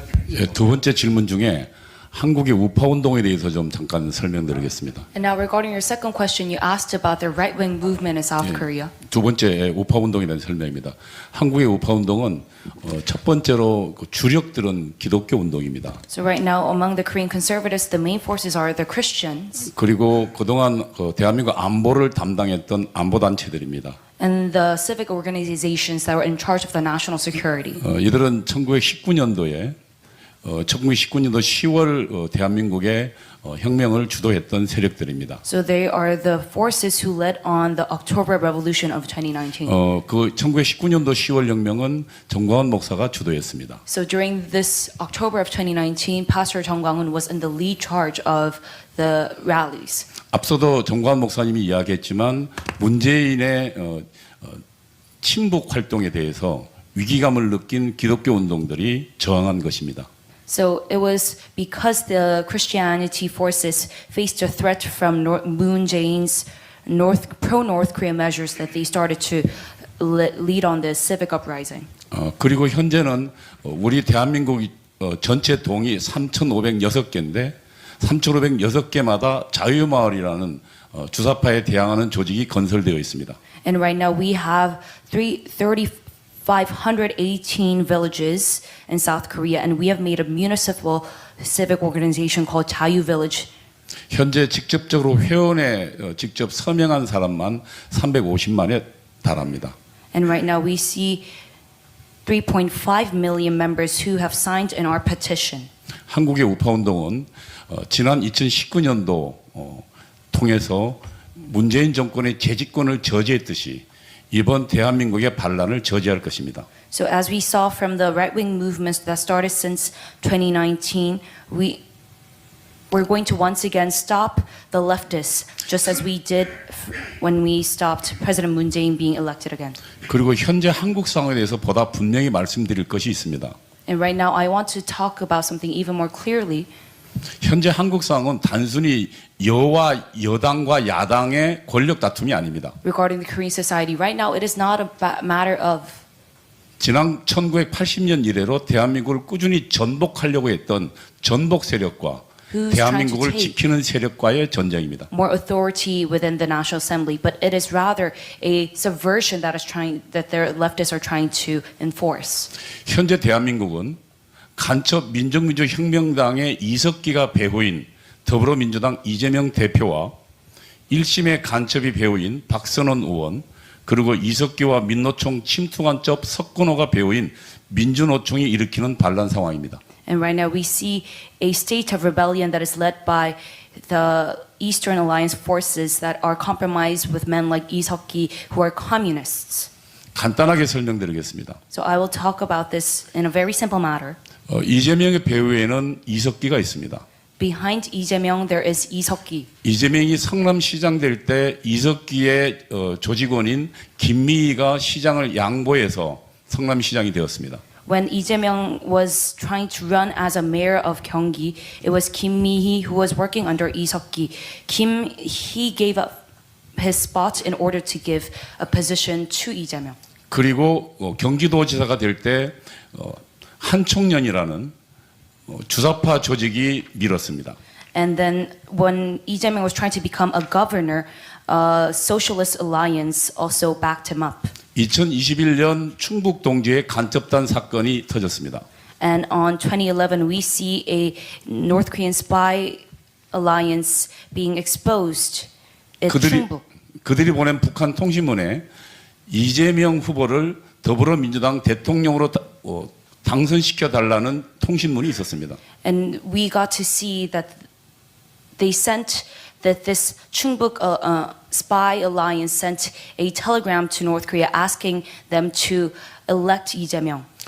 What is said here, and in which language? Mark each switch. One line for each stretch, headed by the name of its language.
Korean: 예, 두 번째 질문 중에 한국의 우파 운동에 대해서 좀 잠깐 설명드리겠습니다.
English: And now regarding your second question, you asked about the right-wing movement in South Korea.
Korean: 두 번째 우파 운동에 대한 설명입니다. 한국의 우파 운동은 첫 번째로 그 주력들은 기독교 운동입니다.
English: So right now, among the Korean conservatives, the main forces are the Christians
Korean: 그리고 그동안 그 대한민국 안보를 담당했던 안보 단체들입니다.
English: and the civic organizations that were in charge of the national security.
Korean: 이들은 1919년도에 1919년도 10월 대한민국의 혁명을 주도했던 세력들입니다.
English: So they are the forces who led on the October Revolution of 2019.
Korean: 그 1919년도 10월 혁명은 정광훈 목사가 주도했습니다.
English: So during this October of 2019, Pastor Jung Kwang-un was in the lead charge of the rallies.
Korean: 앞서도 정광훈 목사님이 이야기했지만 문재인의 친북 활동에 대해서 위기감을 느낀 기독교 운동들이 저항한 것입니다.
English: So it was because the Christianity forces faced a threat from Moon Jae-in's pro-North Korea measures that they started to lead on the civic uprising.
Korean: 그리고 현재는 우리 대한민국 전체 동이 3,506개인데 3,506개마다 자유마을이라는 주사파에 대항하는 조직이 건설되어 있습니다.
English: And right now we have 3,518 villages in South Korea, and we have made a municipal civic organization called Jayu Village.
Korean: 현재 직접적으로 회원에 직접 서명한 사람만 350만에 달합니다.
English: And right now we see 3.5 million members who have signed in our petition.
Korean: 한국의 우파 운동은 지난 2019년도 통해서 문재인 정권의 재집권을 저지했듯이 이번 대한민국의 반란을 저지할 것입니다.
English: So as we saw from the right-wing movements that started since 2019, we're going to once again stop the leftists, just as we did when we stopped President Moon Jae-in being elected again.
Korean: 그리고 현재 한국 상황에 대해서 보다 분명히 말씀드릴 것이 있습니다.
English: And right now, I want to talk about something even more clearly.
Korean: 현재 한국 상황은 단순히 여와 여당과 야당의 권력 다툼이 아닙니다.
English: Regarding the Korean society, right now, it is not a matter of
Korean: 지난 1980년 이래로 대한민국을 꾸준히 전복하려고 했던 전복 세력과
English: Who's
Korean: 대한민국을
English: trying to take
Korean: 지키는 세력과의 전쟁입니다.
English: more authority within the National Assembly, but it is rather a subversion that the leftists are trying to enforce.
Korean: 현재 대한민국은 간첩 민족민주혁명당의 이석기가 배후인 더불어민주당 이재명 대표와 1심의 간첩이 배후인 박선원 의원 그리고 이석기와 민노총 침투간첩 석근호가 배후인 민주노총이 일으키는 반란 상황입니다.
English: And right now we see a state of rebellion that is led by the Eastern Alliance forces that are compromised with men like Lee Seok-gi who are communists.
Korean: 간단하게 설명드리겠습니다.
English: So I will talk about this in a very simple matter.
Korean: 이재명의 배후에는 이석기가 있습니다.
English: Behind Lee Jae-myung there is Lee Seok-gi.
Korean: 이재명이 성남시장 될 때 이석기의 조직원인 김미희가 시장을 양보해서 성남시장이 되었습니다.
English: When Lee Jae-myung was trying to run as a mayor of Gyeonggi, it was Kim Mi-hee who was working under Lee Seok-gi. He gave up his spot in order to give a position to Lee Jae-myung.
Korean: 그리고 경기도지사가 될 때 한총련이라는 주사파 조직이 밀었습니다.
English: And then when Lee Jae-myung was trying to become a governor, Socialist Alliance also backed him up.
Korean: 2021년 충북 동지의 간첩단 사건이 터졌습니다.
English: And on 2011, we see a North Korean spy alliance being exposed in Chungbuk.
Korean: 그들이 보낸 북한 통신문에 이재명 후보를 더불어민주당 대통령으로 당선시켜 달라는 통신문이 있었습니다.
English: And we got to see that they sent that this Chungbuk spy alliance sent a telegram to North Korea asking them to elect Lee Jae-myung.